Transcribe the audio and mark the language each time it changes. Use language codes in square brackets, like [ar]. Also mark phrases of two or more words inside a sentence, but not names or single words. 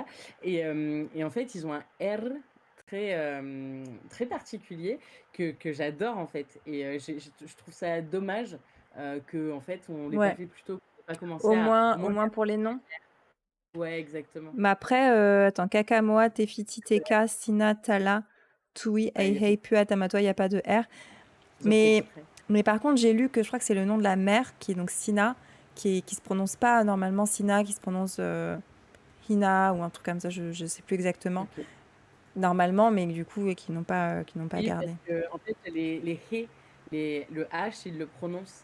[fr] Et en fait, ils ont un R très particulier que j'adore, en fait. Et je trouve ça dommage que, en fait, on l'ait pas Ouais. fait plus tôt. Pas commencer Au à moins pour les noms. Ouais, exactement. Mais après, attends, Kakamoa, Tefiti, Teka, Sina, Tala, Tui, Ouais, Hei, Hei, Pua, Tamatoa, il n'y a pas de R. ils ont fait Mais, exprès. mais par contre, j'ai lu que je crois que c'est le nom de la mère, qui est donc Sina, qui se prononce pas normalement Sina, qui se prononce Hina ou un truc comme ça, je ne sais plus exactement. Ok. Normalement, mais du coup, qui n'ont pas Oui, gardé. parce que, en fait, les he, le H, ils le prononcent.